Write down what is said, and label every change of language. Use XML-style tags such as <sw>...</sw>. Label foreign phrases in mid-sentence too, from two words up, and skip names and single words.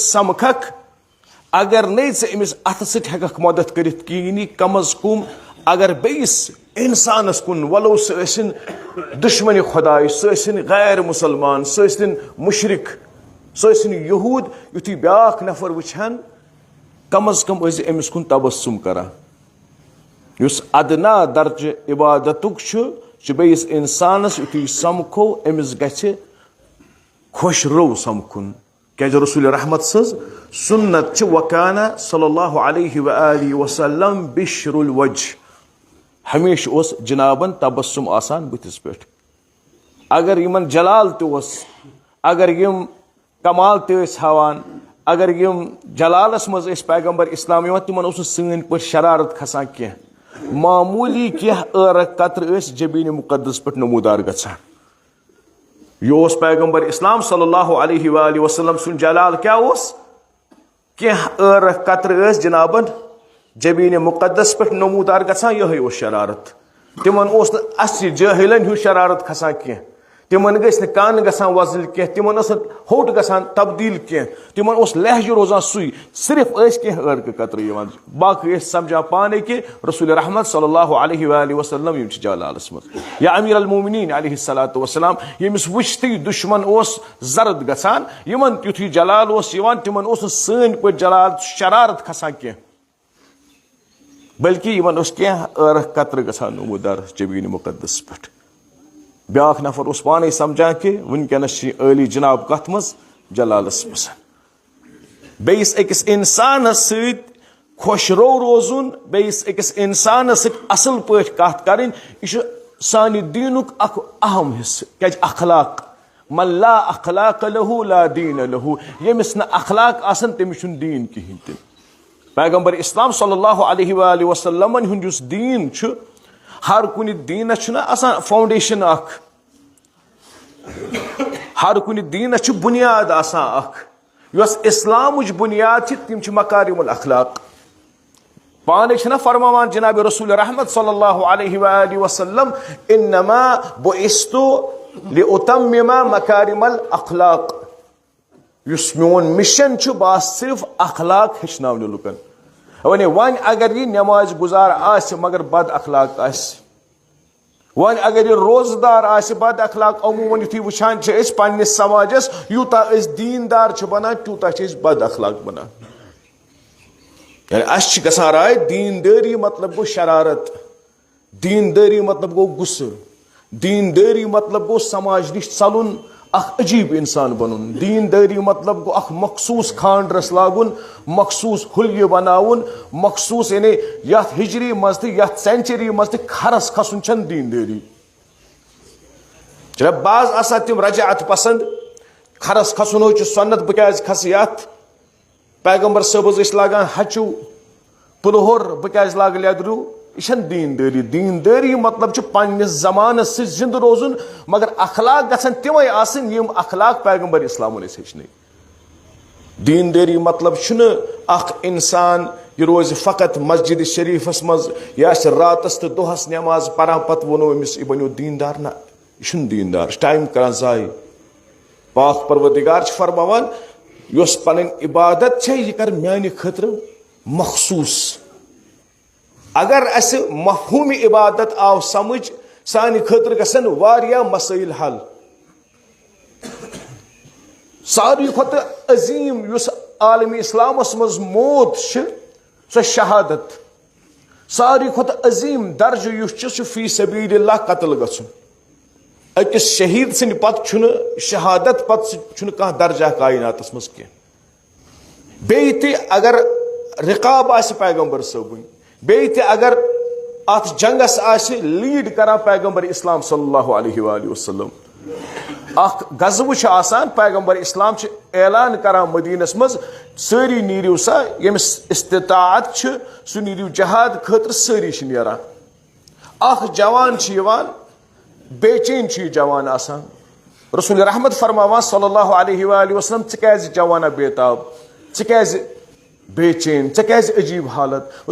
<ks>سمکھکھ اگر نَے ژٕ أمِس اَتھٕ سۭتۍ ہٮ۪ککھ مدد کٔرِتھ کِہیٖنۍ کم از کم اگر بیٚیِس انسانس کُن ولو سُہ ٲسِن دُشمنہِ خۄداے سُہ ٲسِن غیر مُسلمان سُہ ٲسِن مُشرِک سُہ ٲسِن یہوٗد یُتھُے بیاکھ نفر وٕچھہن کم از کم ٲسۍ أمِس کُن تبسُم کران. یُس ادنا درجہِ عبادتُک چھُ بیٚیِس انسانس یُتھُے سمکھو أمِس گژھِ خۄش رو سمکھُن. کیازِ رسول رحمت سٕنٛز سُنت چھِ وکانہ</ks> <ar>صلی اللہ علیہ وآلہ وسلم بشر الوجہ.</ar> <ks>ہمیشہ اوس جنابن تبسُم آسان بٕتھِس پٮ۪ٹھ. اگر یِمن جلال تہِ اوس اگر یِم کمال تہِ ٲسۍ ہاوان اگر یِم جلالس منٛز ٲسۍ پیغمبر اسلام یِوان تِمن اوس نہٕ سٲنۍ پٲٹھۍ شرارت کھسان کینٛہہ. معموٗلی کینٛہہ ٲرق قطرٕ ٲسۍ جبیٖنہِ مُقدس پٮ۪ٹھ نموٗدار گژھان. یہِ اوس پیغمبر اسلام</ks> <ar>صلی اللہ علیہ وآلہ وسلم</ar> <ks>سُنٛد جلال کیاہ اوس کینٛہہ ٲرق قطرٕ ٲسۍ جنابن جبیٖنہِ مُقدس پٮ۪ٹھ نموٗدار گژھان یِہے اوس شرارت. تِمن اوس نہٕ اسہِ جٲہِلن ہیوٗ شرارت کھسان کینٛہہ. تِمن گٔژھۍ نہٕ کن گژھان وۄزٕلۍ کینٛہہ تِمن ٲس نہٕ ہوٚٹ گژھان تبدیٖل کینٛہہ تِمن اوس لہجہِ روزان سُے صرف ٲسۍ کینٛہہ ٲرقہٕ قطرٕ یِوان باقٕے ٲسۍ سمجھان پانے کہِ رسول رحمت</ks> <ar>صلی اللہ علیہ وآلہ وسلم</ar> <ks>یِم چھِ جلالس منٛز.</ks> <ar>یا امیر المومنیٖن علیہ الصلاۃ وسلام</ar> <ks>ییٚمِس وٕچھتھٕے دُشمن اوس زرد گژھان یِمن تیُتھُے جلال اوس یِوان تِمن اوس نہٕ سٲنۍ پٲٹھۍ جلال شرارت کھسان کینٛہہ بلکہِ یِمن اوس کینٛہہ ٲرق قطرٕ گژھان نموٗدار جبیٖنہِ مُقدس پٮ۪ٹھ. بیاکھ نفر اوس پانے سمجھان کہ ونکیٚنس چھِ عٲلی جناب کتھ منٛز جلالس منٛز. بیٚیِس أکِس انسانس سۭتۍ خۄش رو روزُن بیٚیِس أکِس انسانس سۭتۍ اصل پٲٹھۍ کتھ کرٕنۍ یہِ چھُ سانہِ دیٖنُک اکھ اہم حصہٕ.</ks> <ar>کیازِ اخلاق من لا اخلاق له لا دین له.</ar> <ks>یمس نہ اخلاق آسن تمس چھن دین کہین تہ. پیغمبر اسلام</ks> <ar>صلی اللہ علیہ وآلہ وسلم</ar> <ks>ہند یس دین چھ ہر کن دینس چھنا آسان فاؤنڈیشن اخ. ہر کن دینس چھ بنیاد آسان اخ. یس اسلامچ بنیاد چھ تم چھ</ks> <ar>مکارم الاخلاق.</ar> <ks>پانے چھنا فرماوان جناب رسول رحمت</ks> <ar>صلی اللہ علیہ وآلہ وسلم انما بعثت لأتمم مکارم الاخلاق.</ar> <ks>یس میون مشن چھ باس صرف اخلاق ہچناون لکن. ون اگر یہ نماز گزار آس مگر بد اخلاق آس, ون اگر یہ روزدار آس بد اخلاق. عموماً یتھی وچھان چھ پننس سماجس یوتا اس دیندار چھ بنان تیوتا چھ بد اخلاق بنان. یعنی اس گژھان رائے دینداری مطلب گو شرارت, دینداری مطلب گو غصہ, دینداری مطلب گو سماج نش ژلن, اخ عجیب انسان بنن. دینداری مطلب گو اخ مخصوص خاندرس لاگن, مخصوص حلیہ بناون, مخصوص یعنی یتھ ہجری مز تہ یتھ سینچری مز تہ کھرس کھسن چھن دینداری. جب بعض آسان تم رجعت پسند, کھرس کھسن ہو سنت بہ کیاز کھس یتھ. پیغمبر صٲب ٲسۍ لاگان ہچو پلہور بہ کیاز لاگ لیدرو. یہ چھن دینداری. دینداری مطلب چھ پننس زمانس سۭتۍ زندہ روزن مگر اخلاق گژھن تمے آسن یم اخلاق پیغمبر اسلامن ٲسۍ ہیٚچھنٲوۍ. دینداری مطلب چھُنہٕ اکھ انسان یہ روز فقط مسجد شریفس مز یا راتس تو دۄہس نماز پران پتہٕ ونو أمِس یہِ بنیو دیندار. نہ, یہ چھُنہٕ دیندار, یہِ چھُ ٹایم کران ضایع. پاک پروردگار چھ فرماوان یس پنن عبادت چھ یہ کر میانہ خاطر مخصوص. اگر اس مفہوم عبادت آو سمجھ سانہ خاطر گژھن واریاہ مسائل حل. ساروی کھۄتہٕ عظیم یس عالم اسلامس مز موت چھ سۄ شہادت. ساروی کھۄتہٕ عظیم درجہ یس چھ سُہ</ks> <ar>فی سبیل اللہ</ar> <ks>قتل گژھن. اکس شہید سند پتہ چھنہ شہادت پتہ چھنہ کانٛہہ درجہ کائناتس مز کینٛہہ. بیٚیہِ تہِ اگر رقاب آسہِ پیغمبر صٲبٕنۍ, بیٚیہِ تہِ اگر اتھ جنگس آسہِ لیڈ کران پیغمبر اسلام</ks> <ar>صلی اللہ علیہ وآلہ وسلم.</ar> <ks>اخ غزوہ چھ آسان, پیغمبر اسلام چھ اعلان کران مدینس مز سٲری نیرِو سا, ییٚمِس استطاعت چھ سُہ نیرِو جہاد خٲطرٕ. سٲری چھ نیران. اخ جوان چھ یوان, بے چین چھ یہ جوان آسان. رسول رحمت فرماوان</ks> <ar>صلی اللہ علیہ وآلہ وسلم</ar> <ks>ژٕ کیازِ جوانا بے تاب, ژٕ کیازِ بے چین, ژےٚ کیازِ عجیب حالت.</ks>